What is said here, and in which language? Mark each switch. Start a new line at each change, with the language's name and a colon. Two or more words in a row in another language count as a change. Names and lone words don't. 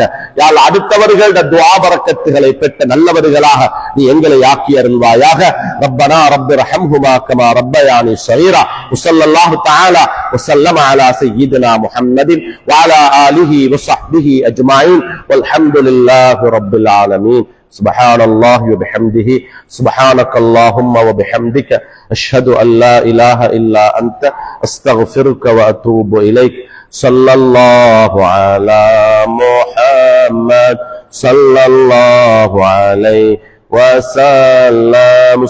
Tamil: யா அல்லாஹ், அடுத்தவர்களுடைய துஆ பரக்கத்துகளை பெற்ற நல்லவர்களாக நீ எங்களை ஆக்கி அருள்வாயாக.
Arabic: ربنا رب ارحمهما كما ربياني صغيرا. صلى الله تعالى وسلم على سيدنا محمد وعلى آله وصحبه أجمعين والحمد لله رب العالمين. سبحان الله وبحمده سبحانك اللهم وبحمدك أشهد أن لا إله إلا أنت أستغفرك وأتوب إليك. صلى الله على محمد صلى الله عليه وسلم.